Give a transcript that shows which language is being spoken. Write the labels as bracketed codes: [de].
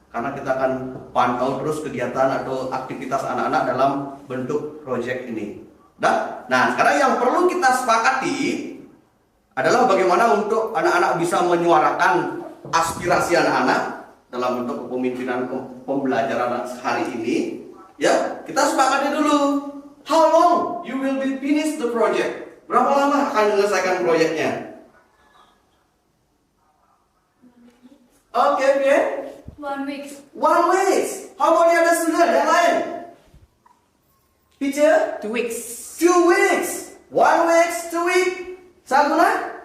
[id] Karena kita akan pantau terus kegiatan atau aktivitas anak-anak dalam bentuk proyek ini. Nah, sekarang yang perlu kita sepakati adalah bagaimana untuk anak-anak bisa menyuarakan aspirasi anak-anak dalam bentuk kepemimpinan pembelajaran hari ini. Ya, kita sepakati dulu. [en] How long you will be finish the project? [id] Berapa lama akan menyelesaikan proyeknya? Oke. [en] 1 week. 1 week. How about the other student [id] yang lain? [en] Teacher? 2 weeks. 2 weeks. 1 week, 2 week. Saguna?